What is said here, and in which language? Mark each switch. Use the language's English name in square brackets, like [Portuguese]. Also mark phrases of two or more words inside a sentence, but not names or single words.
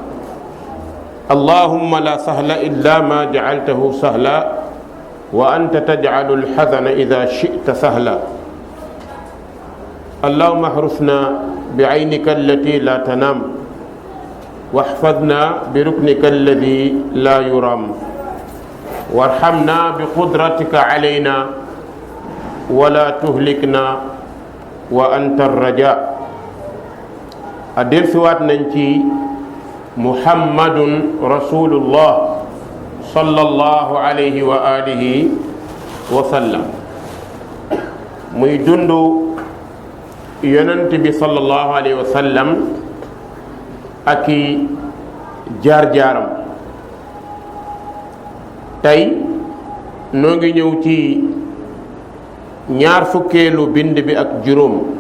[Arabic] اللهم لا سهل إلا ما جعلته سهلا وأنت تجعل الحزن إذا شئت سهلا اللهم احرسنا بعينك التي لا تنام واحفظنا بركنك الذي لا يرام وارحمنا بقدرتك علينا ولا تهلكنا وأنت الرجاء أدل سوات ننتي محمد رسول الله صلى الله عليه وآله وسلم [Wolof] muy dundu yonent bi [Arabic] صلى الله عليه وسلم [Wolof] ak i jaar-jaaram tey noo ngi ñëw ci ñaar fukkeelu bind bi ak juróom